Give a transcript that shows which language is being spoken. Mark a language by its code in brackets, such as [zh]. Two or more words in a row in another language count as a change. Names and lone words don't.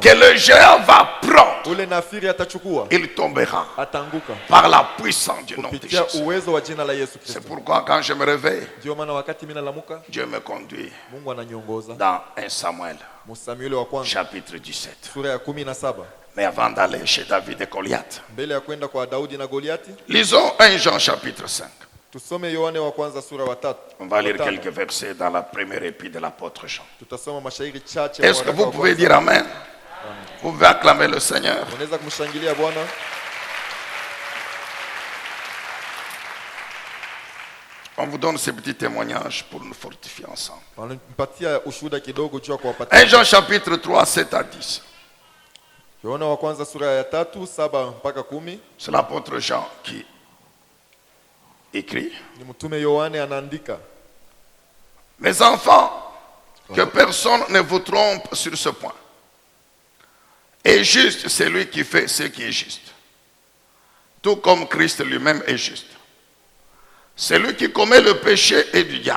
[fr] que le géant va prendre, [sw] ule nafiri atachukua, [fr] il tombera [sw] atanguka [fr] par la puissance du nom de [sw] kupitia [fr] Jésus. [sw] uwezo wa jina la Yesu [fr] C'est [sw] Kristo. [fr] pourquoi quand je me réveille, [sw] Ndio maana wakati mimi nalamuka, [fr] Dieu me conduit [sw] Mungu ananiongoza. [fr] dans 1 Samuel, [sw] Samueli wa kwanza [fr] chapitre 17. [sw] sura ya 17. [fr] Mais avant d'aller chez David et Goliath, [sw] Mbele ya kwenda kwa Daudi na Goliati, [fr] lisons 1 Jean chapitre 5. [sw] tusome Yohane wa kwanza sura wa 3. [fr] On va lire quelques versets dans la première épître de l'apôtre Jean. [sw] Tutasoma mashairi chache. [fr] Est-ce que vous pouvez dire Amen? Vous pouvez acclamer le Seigneur. [sw] Unaweza kumshangilia Bwana. [fr] On vous donne ces petits témoignages pour nous fortifier ensemble. [sw] Wanampatia ushuhuda kidogo juu ya kuwapatia. [fr] 1 Jean chapitre 3, 7 à 10. [sw] Yohane wa kwanza sura ya 3, 7 mpaka 10. [fr] C'est l'apôtre Jean qui écrit. [sw] Ni mtume Yohane anaandika. [fr] Mes enfants, que personne ne vous trompe sur ce point. Et juste, c'est lui qui fait ce qui est juste. Tout comme Christ lui-même est juste. Celui qui commet le péché est du diable.